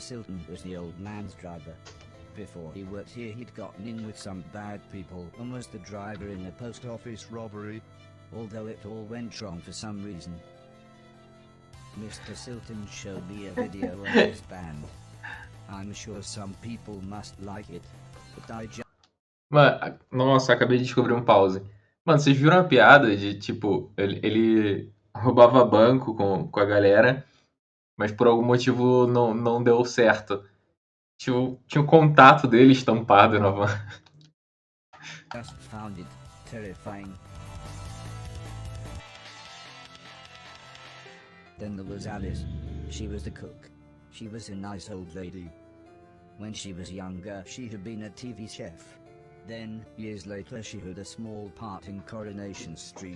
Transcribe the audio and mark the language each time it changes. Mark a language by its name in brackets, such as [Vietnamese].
[English] Silton was the old man's driver. Before he worked here, he'd gotten in with some bad people and was the driver in a post office robbery, although it all went wrong for some reason. Mr. Silton showed me a video of his band. I'm sure some people must like it, but I just... [Portuguese] Mano, nossa, acabei de descobrir um pause. Mano, vocês viram a piada de, tipo, ele roubava banco com a galera, mas por algum motivo não deu certo. Tinha o contato dele estampado na van. [English] just found it terrifying. Then there was Alice. She was the cook. She was a nice old lady. When she was younger, she had been a TV chef. Then, years later, she had a small part in Coronation Street.